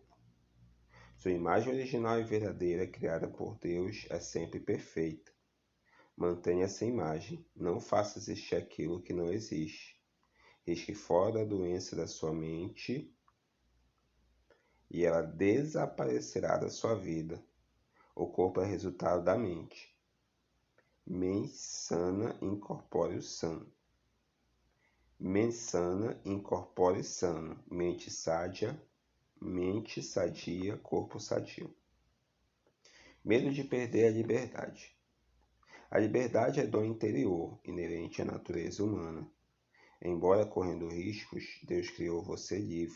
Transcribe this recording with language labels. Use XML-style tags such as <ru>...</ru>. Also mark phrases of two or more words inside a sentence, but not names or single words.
<pt>Sua imagem original e verdadeira, criada por Deus, é sempre perfeita. Mantenha essa imagem, não faça existir aquilo que não existe. Risque fora a doença da sua mente e ela desaparecerá da sua vida. O corpo é resultado da mente.</pt> <la>Mens sana incorpore sano. Mens sana incorpore sano.</la> <pt>Mente sadia, corpo sadio. Medo de perder a liberdade. A liberdade é dom interior, inerente à natureza humana. Embora correndo riscos, Deus criou você livre.</pt>